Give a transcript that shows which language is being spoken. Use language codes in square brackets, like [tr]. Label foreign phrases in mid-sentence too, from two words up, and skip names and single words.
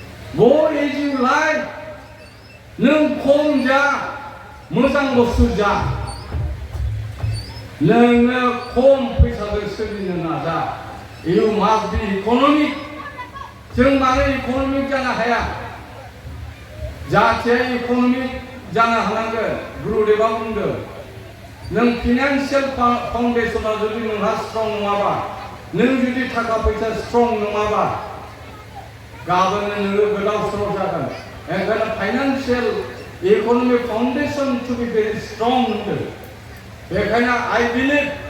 [en] Go as you like. [brx] नों खम जा मोजां बुस्थु जा नोङो खम फैसाजों सोलिनो नाजा [en] You must be [brx] economic जों मानो इक'नमिक जानो हाया जाथिया इक'नमिक जानो हानांगोन गुरुदेवा बुंदों नों [en] financial foundation [brx] जुदि नोंहा स्ट्रं नङाबा नों जुदि थाखा फैसा स्ट्रं नङाबा गाबोन नोङो गोदाव सोराव जागोन ओंखायनो [en] financial economic foundation to be very strong [brx] होनदों बेखायनो [en] I believe